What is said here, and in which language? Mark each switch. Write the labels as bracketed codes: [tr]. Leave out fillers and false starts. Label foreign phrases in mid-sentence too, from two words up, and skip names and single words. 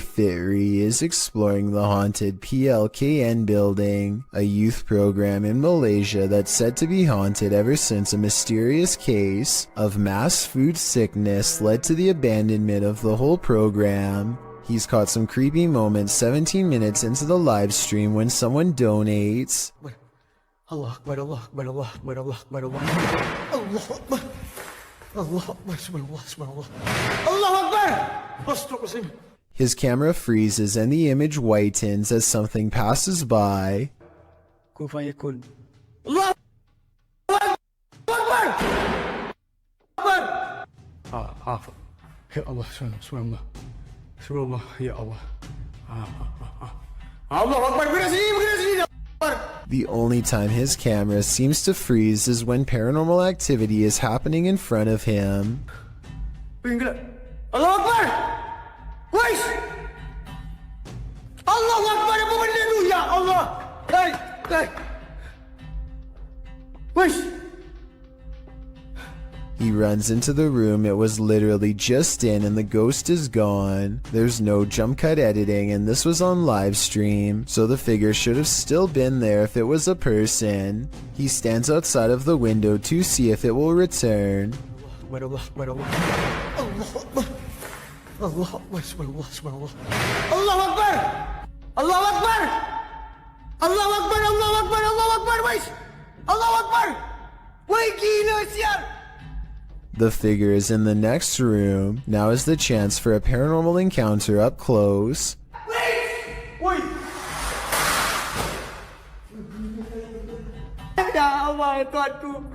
[en] Fairy is exploring the haunted PLKN building, a youth program in Malaysia that's said to be haunted ever since a mysterious case of mass food sickness led to the abandonment of the whole program. He's caught some creepy moments 17 minutes into the live stream when someone donates. [ar] الله أكبر الله أكبر الله أكبر الله أكبر الله أكبر. الله أكبر سبحان الله سبحان الله. الله أكبر! [en] His camera freezes and the image whitens as something passes by. [ar] كن فيكون الله أكبر! أكبر يا الله سبحان الله. سبحان الله يا الله الله أكبر, [ms] begini sini. [en] The only time his camera seems to freeze is when paranormal activity is happening in front of him. [ar] الله أكبر! Wais! الله أكبر, [ms] apa benda tu? [ar] يا الله! [en] Hey! Wait! He runs into the room it was literally just in and the ghost is gone. There's no jump cut editing and this was on live stream, so the figure should have still been there if it was a person. He stands outside of the window to see if it will return. [ar] الله أكبر الله أكبر سبحان الله! الله أكبر الله أكبر الله أكبر الله أكبر الله أكبر! Wait! الله أكبر! [ms] Wait, gila siya! [en] The figure is in the next room. Now is the chance for a paranormal encounter up close. Wait! [ar] يا الله, [ms] Tuhanku!